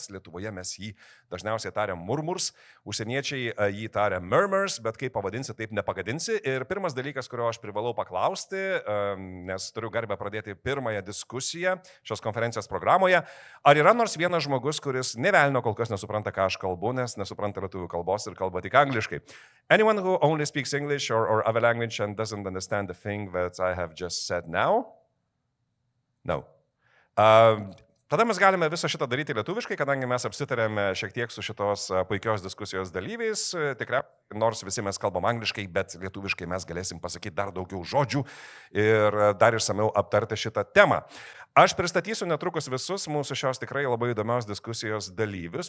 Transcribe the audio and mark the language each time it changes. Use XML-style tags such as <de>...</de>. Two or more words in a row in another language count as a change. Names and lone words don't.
<lt>Lietuvoje mes jį dažniausiai tariam MURMURS, užsieniečiai jį taria MURMURS, bet kaip pavadinsi, taip nepagadinsi. Ir pirmas dalykas, kurio aš privalau paklausti, nes turiu garbę pradėti pirmąją diskusiją šios konferencijos programoje, ar yra nors vienas žmogus, kuris nė velnio kol kas nesupranta, ką aš kalbu, nes nesupranta lietuvių kalbos ir kalba tik angliškai.</lt> <en>Anyone who only speaks English or other language and doesn't understand the thing that I have just said now? No.</en> <lt>Tada mes galime visą šitą daryti lietuviškai, kadangi mes apsitarėme šiek tiek su šitos puikios diskusijos dalyviais. Tikrai, nors visi mes kalbam angliškai, bet lietuviškai mes galėsim pasakyti dar daugiau žodžių ir dar išsamiau aptarti šitą temą. Aš pristatysiu netrukus visus mūsų šios tikrai labai įdomios diskusijos dalyvius.</lt>